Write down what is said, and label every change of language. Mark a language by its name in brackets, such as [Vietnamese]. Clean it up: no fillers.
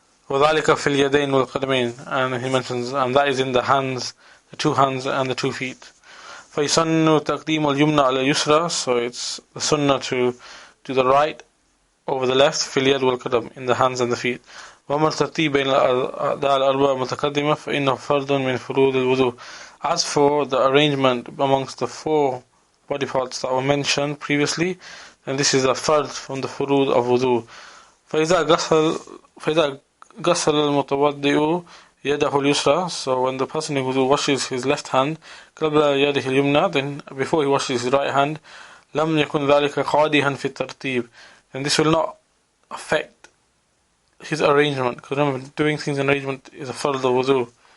[Arabic] وذلك في اليدين والقدمين, [English] and he mentions, and that is in the hands, the 2 hands and the 2 feet. [Arabic] فيسن تقديم اليمنى على اليسرى, [English] so it's the sunnah to do the right over the left, [Arabic] في اليد والقدم, [English] in the hands and the feet. [Arabic] وأما الترتيب بين الأعضاء الأربعة متقدمة فإنه فرض من فروض الوضوء. [English] As for the arrangement amongst the 4 body parts that were mentioned previously, then this is a fard from the furud of wudu. [Arabic] فإذا غسل المتوضئ يده اليسرى, [English] so when the person in wudu washes his left hand, [Arabic] قبل يده اليمنى, [English] then before he washes his right hand, [Arabic] لم يكن ذلك قادحا في الترتيب, [English] then this will not affect his arrangement, because remember, doing things in arrangement is a fard of wudu.